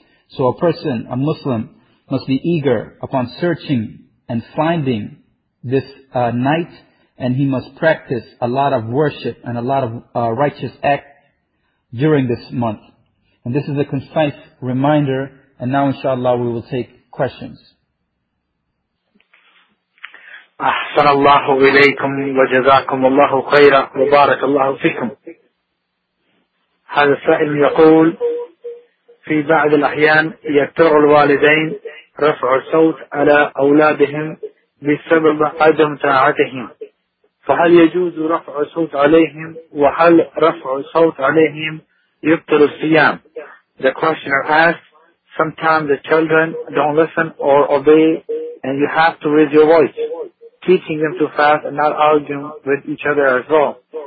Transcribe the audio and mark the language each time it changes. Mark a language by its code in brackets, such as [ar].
[en] So a person, a Muslim, must be eager upon searching and finding this night, and he must practice a lot of worship and a lot of righteous acts during this month. And this is a concise reminder, and now inshallah we will take questions. [ar] أحسن الله إليكم وجزاكم الله خيرا وبارك الله فيكم. هذا السائل يقول في بعض الأحيان يكثر الوالدين رفع الصوت على أولادهم بسبب عدم طاعتهم فهل يجوز رفع الصوت عليهم وهل رفع الصوت عليهم يبطل الصيام؟ [en] The questioner asks, sometimes the children don't listen or obey and you have to raise your voice, teaching them to fast and not arguing with each other as well.